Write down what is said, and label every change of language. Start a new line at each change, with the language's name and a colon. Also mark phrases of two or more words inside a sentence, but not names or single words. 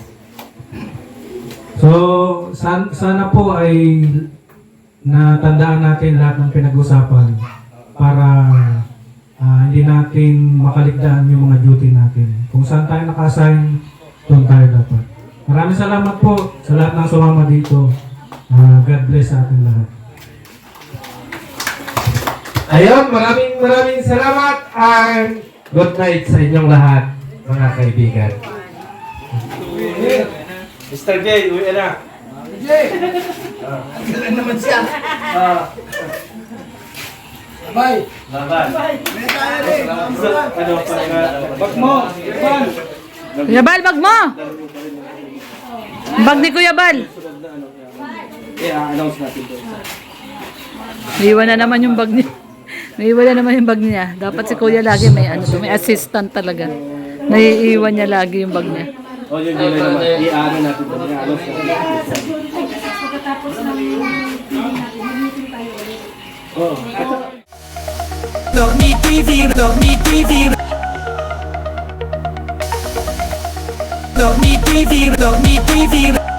Filipino: So, sana po ay natandaan natin lahat ng pinag-usapan para hindi natin makaligtaan yung mga duty natin. Kung saan tayo naka-assign, doon tayo dapat. Maraming salamat po sa lahat ng sumama dito.
English: God bless
Filipino: sa ating lahat. Ayun, maraming salamat
English: and good night
Filipino: sa inyong lahat, mga kaibigan. Mr. J, uwi na. Bye! Laban. Ano pa nga? Bag mo! Laban! Kuya Bal, bag mo! Bag ni Kuya Bal. I-announce natin to. Naiwan na naman yung bag niya. Naiwan na naman yung bag niya. Dapat si Kuya lagi may may assistant talaga. Naiiwan niya lagi yung bag niya. O yun naman. I-ano natin to. I-announce natin. Dormi TV, Dormi TV. Dormi TV, Dormi TV.